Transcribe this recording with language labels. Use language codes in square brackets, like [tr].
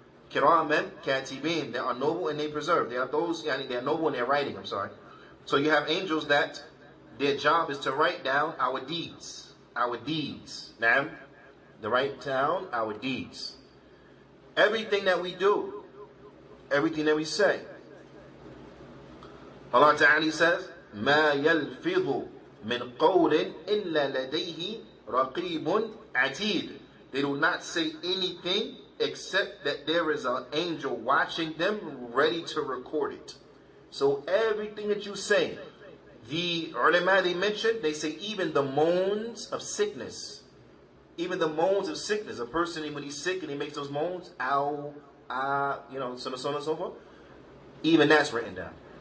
[en] Kiraman katibin, they are noble and they preserve. They are those, they are noble and they're writing, I'm sorry. So you have angels that their job is to write down our deeds. Now, to write down our deeds. Everything that we do, everything that we say. [ar] Allah Ta'ala [en] says, [ar] مَا يَلْفِظُ مِنْ قَوْلٍ إِلَّا لَدَيْهِ رَقِيبٌ عَتِيدٌ. [en] They do not say anything except that there is an angel watching them, ready to record it. So everything that you say, the ulama, they mentioned, they say even the moans of sickness. Even the moans of sickness. A person, when he's sick and he makes those moans, ow, ah, so on and so forth, even that's written down.